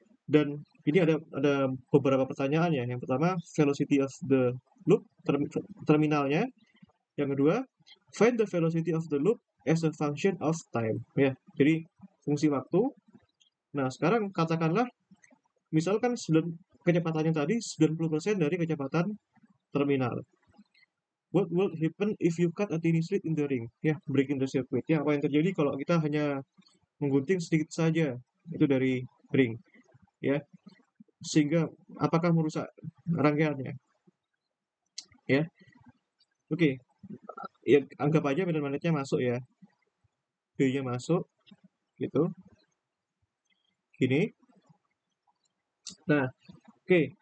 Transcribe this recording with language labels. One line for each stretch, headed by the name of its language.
Indonesian: Dan ini ada beberapa pertanyaan ya. Yang pertama,
English: velocity of the loop, terminalnya.
Indonesian: Yang kedua,
English: find the velocity of the loop as a function of time.
Indonesian: Ya, jadi fungsi waktu. Nah, sekarang katakanlah misalkan kecepatannya tadi 90% dari kecepatan terminal.
English: What will happen if you cut a tiny slit in the ring? Ya, break in the circuit.
Indonesian: Ya, apa yang terjadi kalau kita hanya menggunting sedikit saja itu dari ring, ya, sehingga apakah merusak rangkaiannya? Ya, oke. Ya, anggap aja medan magnetnya masuk ya, B-nya masuk, gitu. Gini. Nah, oke.